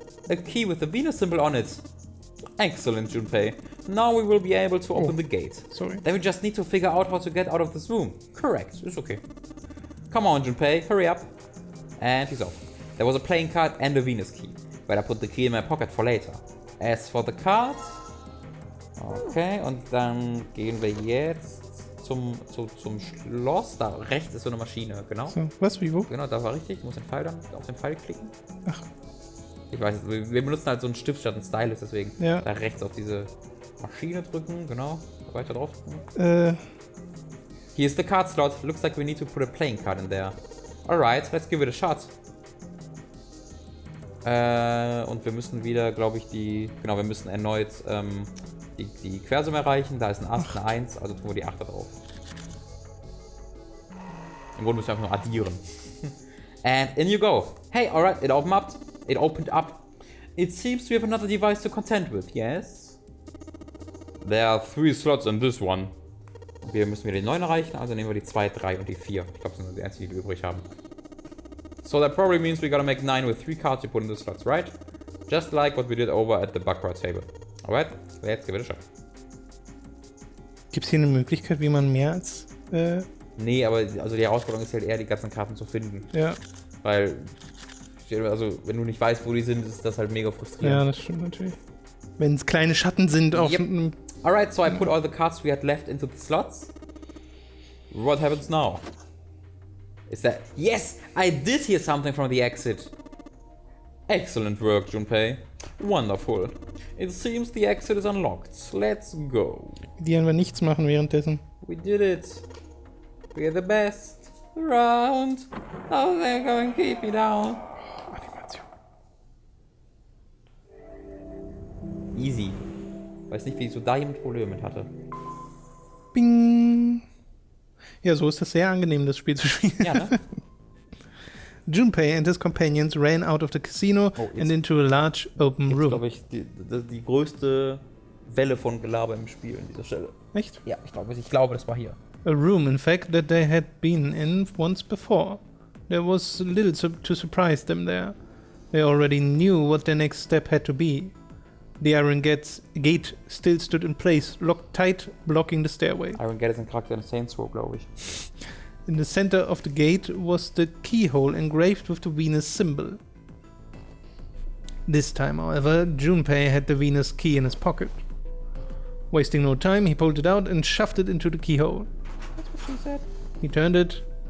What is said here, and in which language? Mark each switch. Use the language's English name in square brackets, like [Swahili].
[English] A key with the Venus symbol on it. Excellent, Junpei. Now we will be able to open the gate. Sorry. Then we just need to figure out how to get out of this room. Correct, it's okay. Come on, Junpei, hurry up. And he's off. There was a playing card and a Venus key. But I put the key in my pocket for later. As for the card... [German] Okay, und dann gehen wir jetzt zum Schloss. Da rechts ist so eine Maschine, genau. So, was, wie, wo? Genau, da war richtig. Du musst den Pfeil dann auf den Pfeil klicken. Ach. Ich weiß, wir benutzen halt so einen Stift statt einen Stylus, deswegen Ja. da rechts auf diese Maschine drücken, genau. Weiter drauf drücken. [English] Here's the card slot. Looks like we need to put a playing card in there. Alright, let's give it a shot. [German] Und wir müssen wieder, glaube ich, wir müssen erneut die Quersumme erreichen. Da ist ein Ass, eine 1, also tun wir die 8 da drauf. Im Grunde müssen wir einfach nur addieren. [English] And in you go. Hey, alright, it opened up. It seems we have another device to contend with, yes? There are 3 slots in this one. [German] Wir müssen wieder die 9 erreichen, also nehmen wir die 2, 3 und die 4. Ich glaube, das sind die einzigen, die wir übrig haben. [English] So that probably means we gotta make 9 with 3 cards you put in the slots, right? Just like what we did over at the Baccarat table. Alright, let's give it a shot. [German] Gibt es hier eine Möglichkeit, wie man mehr als... Nee, aber also die Herausforderung ist halt eher, die ganzen Karten zu finden. Ja. Weil, also wenn du nicht weißt, wo die sind, ist das halt mega frustrierend. Ja, das stimmt natürlich. Wenn es kleine Schatten sind auf einem... [English] Alright, so I put all the cards we had left into the slots. What happens now? Is that... Yes! I did hear something from the exit. Excellent work, Junpei. Wonderful. It seems the exit is unlocked. Let's go. [German] Die werden wir nichts machen währenddessen. [English] We did it. We're the best around. Oh, they're going to keep me down. Animation. Easy. [German] Weiß nicht, wie ich so da jemand Probleme mit hatte. Bing. Ja, so ist es sehr angenehm, das Spiel zu spielen. Ja, ne? [English] Junpei and his companions ran out of the casino and into a large open room. [German] Das ist, glaube ich, die größte Welle von Gelaber im Spiel an dieser Stelle. Echt? Ja, ich glaube, das war hier. [English] A room, in fact, that they had been in once before. There was little to surprise them there. They already knew what their next step had to be. The iron gate still stood in place, locked tight, blocking the stairway. [German] Iron Gate ist ein Charakter in Saints Row, glaube ich. [English] In the center of the gate was the keyhole engraved with the Venus symbol. This time, however, Junpei had the Venus key in his pocket. Wasting no time, he pulled it out and shoved it into the keyhole. That's what she said. He turned it.